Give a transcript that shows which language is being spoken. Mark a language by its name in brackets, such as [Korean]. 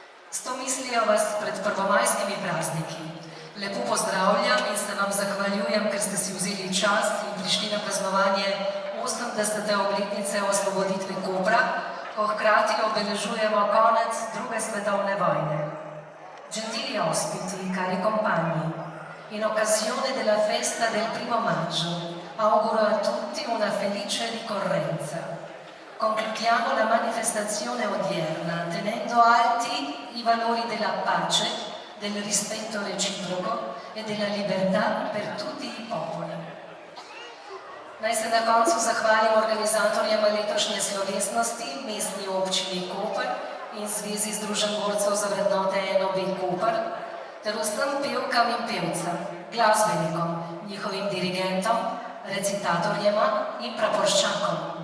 [Slovenian] S to mislijo vas pred prvomajskimi prazniki. Lepo pozdravljam in se vam zahvaljujem, ker ste si vzeli čas in prišli na praznovanje 80. obletnice osvoboditve Kopra, ko hkrati obeležujemo konec druge svetovne vojne. [Italian] Gentili ospiti, cari compagni, in occasione della festa del 1 maggio, auguro a tutti una felice ricorrenza. Concludiamo la manifestazione odierna tenendo alti i valori della pace, del rispetto reciproco e della libertà per tutti i popoli. [Slovenian] Naj se na koncu zahvalim organizatorjem letošnje slovesnosti, Mestni občini Koper in Zvezi združenj borcev za vrednote NOB Koper, ter vsem pevkam in pevcem, glasbenikom, njihovim dirigentom, recitatorjema in praporščakom.